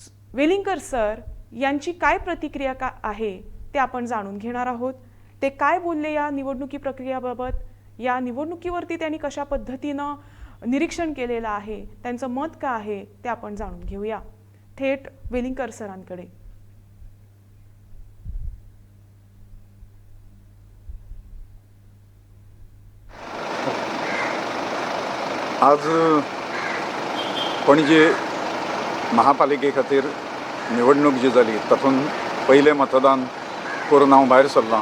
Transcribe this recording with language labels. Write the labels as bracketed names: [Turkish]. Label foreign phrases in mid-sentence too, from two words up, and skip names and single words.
[Marathi] वेलिंगकर सर यांची काय प्रतिक्रिया आहे ते आपण जाणून घेणार आहोत। ते काय बोलले या निवडणुकी प्रक्रियेबाबत, या निवडणुकीवरती त्यांनी कशा पद्धतीने निरीक्षण केलेलं आहे, त्यांचं मत काय आहे ते आपण जाणून घेऊया। थेट वेलिंगकर सरांकडे। [Konkani] आज पणजे महापालिके खातीर निवडणूक जी जाली तातूंत पयलें मतदान करून हांव भायर सरलां।